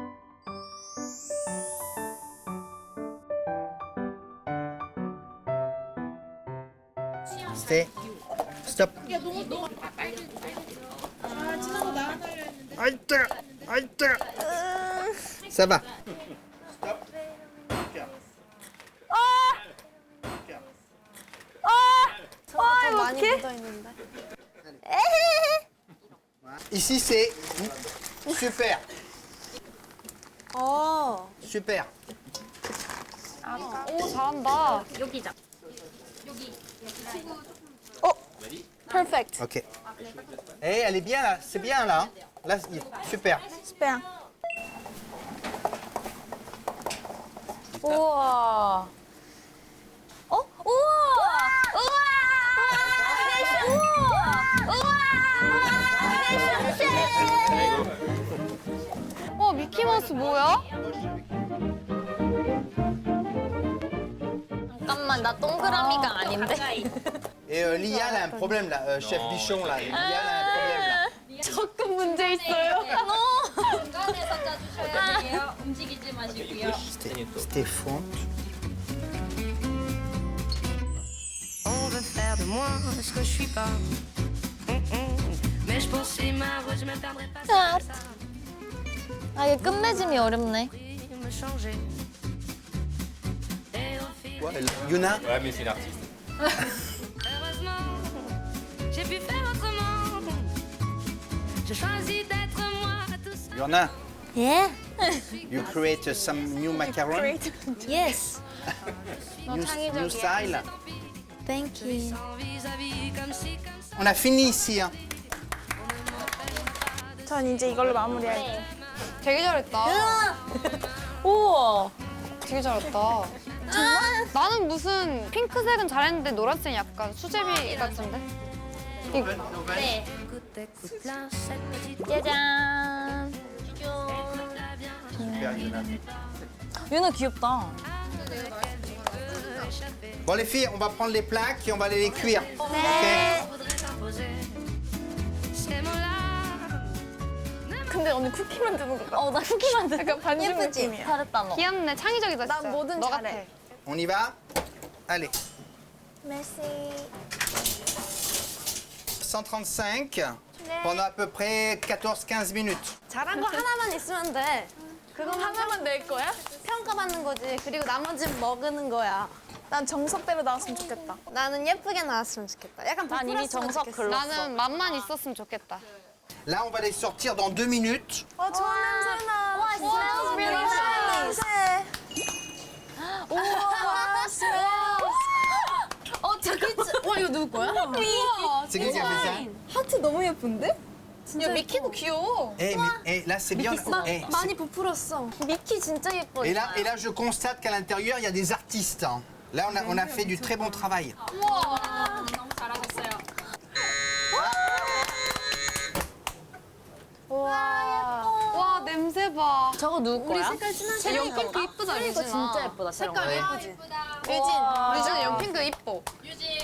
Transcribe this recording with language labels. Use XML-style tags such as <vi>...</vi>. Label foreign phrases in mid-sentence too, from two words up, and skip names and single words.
<en>Stay. Stop.</en> <fr>Halte, halte. Ça va. Stop.</fr> <ko>더 많이 묻어 있는데.</ko> <fr>Ici, c'est super. Super.</fr> <ko>오 잘한다.</ko> <en>Perfect.</en> <fr>Ok. Eh, elle est bien là. C'est bien là. Là, super.</fr> <ko>스페야. 우와. 어? 우와! 우와! 어 미키마우스 뭐야? 잠깐만, 나 동그라미가 아닌데.</ko> <fr>Et Lia, elle a un problème là. Chef Bichon là. Lia, elle a un problème là.</fr> <ko>조금 문제 있어요. 중간에서 짜주셔야 돼요. 움직이지 마시고요.</ko> <fr>C'était fond. On veut faire de moi ce que je suis pas. Mais je poursuis ma route, je me perdrai pas</fr> <ko>아,</ko> <fr>sans ça.</fr> <ko>아, 이게 끝맺음이 어렵네.</ko> <fr>Me changer. Et au fil, Quoi, Yuna? Ouais, mais c'est une artiste. heureusement, j'ai pu faire autrement. Je choisis d'être moi tout seul. Yuna,</fr> <ko>예?</ko> <en>you create some new macaron? Yes. New style? Thank you.</en> <fr>Sans vis-à-vis, comme si, comme ça. On a fini ici. Hein.</fr> <ko>전 이제 이걸로 마무리할게요. 되게 잘했다. 우와. 되게 잘했다. 나는 무슨 핑크색은 잘했는데 노란색은 약간 수제비 같은데? 네.</ko> <fr>Écoute, écoute là, cette petite</fr> <ko>짜잔.</ko> <fr>Super, Yuna.</fr> <ko>유나 귀엽다.</ko> <fr>Bon les filles, on va prendre les plaques et on va aller les cuire. Ok. voudrait s'imposer. Ces mots-là.</fr> <ko>근데 언니 쿠키 만드는 거 같아. 나 쿠키 만든. 약간 반죽 예쁘지? 느낌이야. 잘했다 너. 귀엽네, 창의적이다 진짜. 난 뭐든 너 잘해. 같아.</ko> <fr>On y va? Allez.</fr> <ko>메시.</ko> <fr>135 pendant à peu près 14-15 minutes.</fr> <ko>잘한 거 하나만 있으면 돼. 그거 하나만 낼 거야? 평가받는 거지. 그리고 나머지는 먹는 거야. 난 정석대로 나왔으면 좋겠다. 나는 예쁘게 나왔으면 좋겠다. 약간 난 이미 정석 글렀어. 나는 맛만 있었으면 좋겠다.</ko> <fr>Là, on va les sortir dans 2 minutes.</fr> <ko>좋은 냄새 나. 와,</ko> <en>smells really nice. 우와, smells.</en> <ko>저기, 와, 이거 누구 거야?</ko> <fr>C'est qui a fait ça?</fr> <ko>하트 너무 예쁜데? 야 미키도 귀여워.</ko> <fr>Là, c'est bien. Eh,</fr> <ko>많이 부풀었어. 미키 진짜 예뻐.</ko> <fr>et là, je constate qu'à l'intérieur, il y a des artistes. Hein. Là, on a fait du très bon travail.</fr> <ko>너무 잘하셨어요. 와 냄새 봐. 저거 누구 거야? 색깔 진하게. 연핑크 이쁘다 이거 유진아. 진짜 예쁘다. 색깔 네. 아, 예쁘다. 유진아 연핑크 이뻐. 유진.</ko>